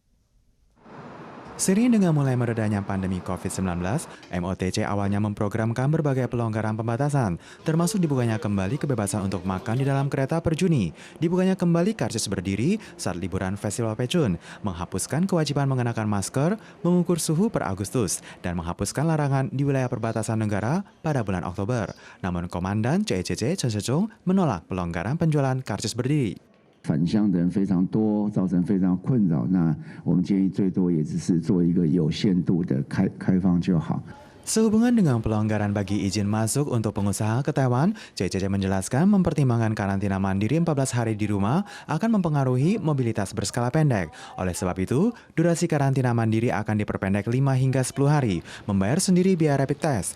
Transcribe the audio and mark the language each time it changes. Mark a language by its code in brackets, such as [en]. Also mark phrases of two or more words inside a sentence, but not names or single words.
[id] Seiring dengan mulai meredanya pandemi COVID-19, MOTC awalnya memprogramkan berbagai pelonggaran pembatasan, termasuk dibukanya kembali kebebasan untuk makan di dalam kereta per Juni, dibukanya kembali karcis berdiri saat liburan Festival Pechun, menghapuskan kewajiban mengenakan masker, mengukur suhu per Agustus, dan menghapuskan larangan di wilayah perbatasan negara pada bulan Oktober. Namun Komandan CECC Chen Shizhong menolak pelonggaran penjualan karcis berdiri. [zh] 返乡的人非常多，造成非常困扰。那我们建议最多也只是做一个有限度的开放就好。 [id] Sehubungan dengan pelonggaran bagi izin masuk untuk pengusaha ke Taiwan, CCC menjelaskan mempertimbangkan karantina mandiri 14 hari di rumah akan mempengaruhi mobilitas berskala pendek. Oleh sebab itu, durasi karantina mandiri akan diperpendek 5 hingga 10 hari, membayar sendiri biaya rapid test.